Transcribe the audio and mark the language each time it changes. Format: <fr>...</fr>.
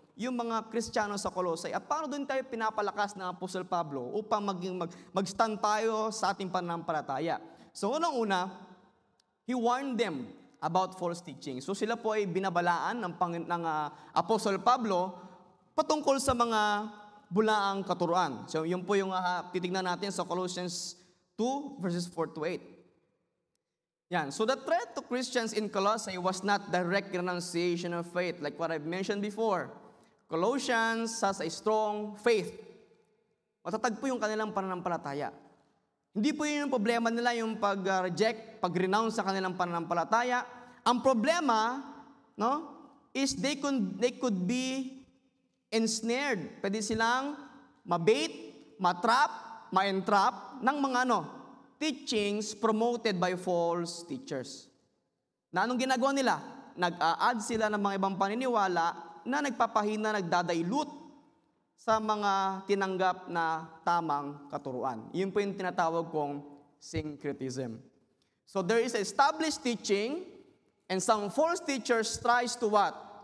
<tl>yung mga Kristiyano sa Colossae at paano doon tayo pinapalakas ng Apostle Pablo upang mag-stand tayo sa ating pananampalataya.</tl> <en>So unang-una, he warned them about false teaching.</en> <tl>So sila po ay binabalaan ng Apostle Pablo patungkol sa mga bulaang katuruan. So yun po yung titignan natin sa Colossians 2 verses 4 to 8. Yan.</tl> <en>So the threat to Christians in Colossae was not direct renunciation of faith like what I've mentioned before. Colossians has a strong faith.</en> <tl>Matatag po yung kanilang pananampalataya. Hindi po yun yung problema nila, yung pag-reject, pag-renounce sa kanilang pananampalataya. Ang problema, no,</tl> <en>is they could be ensnared.</en> <tl>Pwede silang mabait, matrap, ma-entrap ng mga</tl> <en>teachings promoted by false teachers.</en> <tl>Na anong ginagawa nila? Nag-a-add sila ng mga ibang paniniwala na nagpapahina, nagdadailute sa mga tinanggap na tamang katuruan. Yun po yung tinatawag kong syncretism.</tl> <en>So there is established teaching and some false teachers tries to what?</en>